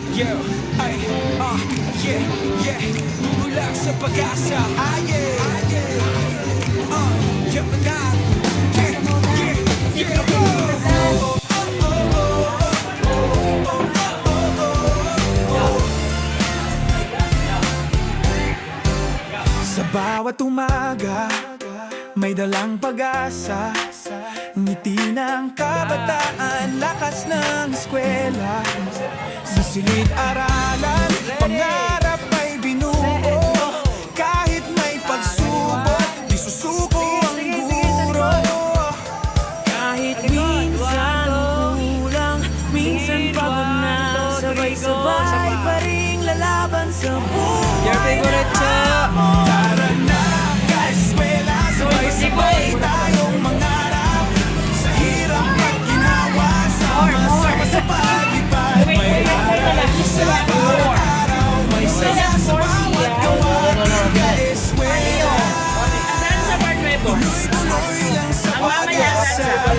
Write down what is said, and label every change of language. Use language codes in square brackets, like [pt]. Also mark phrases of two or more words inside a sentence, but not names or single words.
[tl] Yeah, ay, yeah, yeah. Bumulak sa pag-asa. Yeah, yeah, manal. Yeah, yeah, yeah. Sa bawat umaga, may dalang pag-asa. Ngiti ng kabataan, lakas ng eskwela. Sa silid-aralan, pangarap ay binuo. Kahit may pagsubok, di susuko ang guro. Kahit minsan kulang, minsan pagod na, sabay-sabay pa ring lalaban sa buhay. [en] Your favorite show. [tl] Tara na, ka-eskwela, sabay-sabay tayong mangarap. Sa hirap at ginawa, sama-sama sa paglipad. May aral sa bawat araw, may saya sa bawat gawa. Ka-eskwela, tuloy-tuloy lang sa pag-asa.